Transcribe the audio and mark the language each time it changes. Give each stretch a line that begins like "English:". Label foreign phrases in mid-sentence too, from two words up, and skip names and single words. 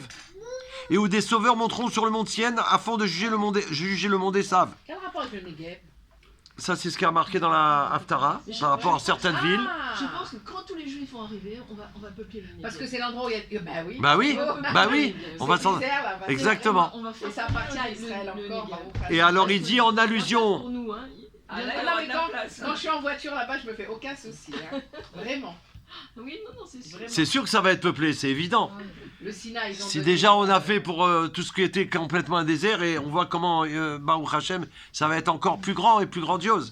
French: Et où des sauveurs monteront sur le mont Sienne afin de juger le monde Esav. Quel rapport avec le Negev? Ça, c'est ce qui a marqué dans la Haftara, par rapport à certaines villes. Je pense que quand tous les juifs vont arriver, on va peupler le Negev. Parce que c'est l'endroit où il y a... Bah oui. Bah oui, bah oui, on va s'en... Isère, là, bah, Exactement. On va faire Et ça appartient à le- Israël le encore. Negev.
Hebrew: ברוך השם.
French: Et alors il dit en allusion, Pour nous, hein. Ah, Il y là, en a non, de mais la quand, place. quand je suis en voiture là-bas, je me fais aucun souci. Hein. Vraiment. Oui, non, c'est sûr. Vraiment. c'est sûr que ça va être peuplé, c'est évident. Le Sinaï, ils ont Si donné- déjà on a fait pour tout ce qui était complètement un désert et on voit comment
Hebrew: ברוך השם,
French: ça va être encore plus grand et plus grandiose.